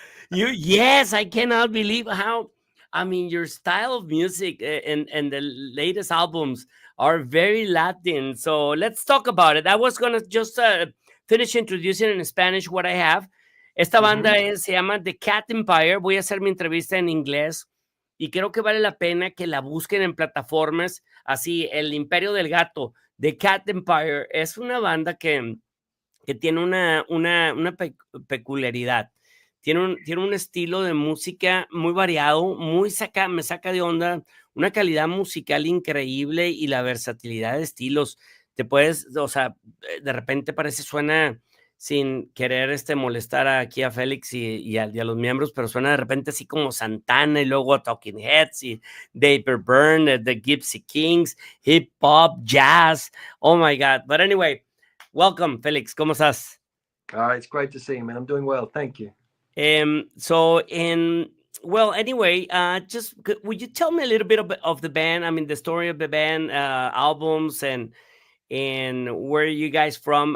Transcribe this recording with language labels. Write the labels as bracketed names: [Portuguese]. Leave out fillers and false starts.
[English] Yes, I cannot believe how. I mean, your style of music and the latest albums are very Latin. So let's talk about it. I was going to just finish introducing in Spanish what I have. [Spanish] Esta banda se llama The Cat Empire. Voy a hacer mi entrevista en inglés y creo que vale la pena que la busquen en plataformas así. El Imperio del Gato, The Cat Empire, es una banda que tiene una peculiaridad. Tiene un estilo de música muy variado, me saca de onda, una calidad musical increíble y la versatilidad de estilos. Te puedes, o sea, de repente suena sin querer molestar aquí a Félix y a los miembros, pero suena de repente así como Santana y luego Talking Heads y David Byrne, The Gypsy Kings, hip hop, jazz. [English] Oh my God. But anyway, welcome, Félix. [Spanish] ¿Cómo estás? [English] It's great to see you, man. I'm doing well. Thank you. Anyway, just would you tell me a little bit of the band? I mean, the story of the band, albums, and where are you guys from?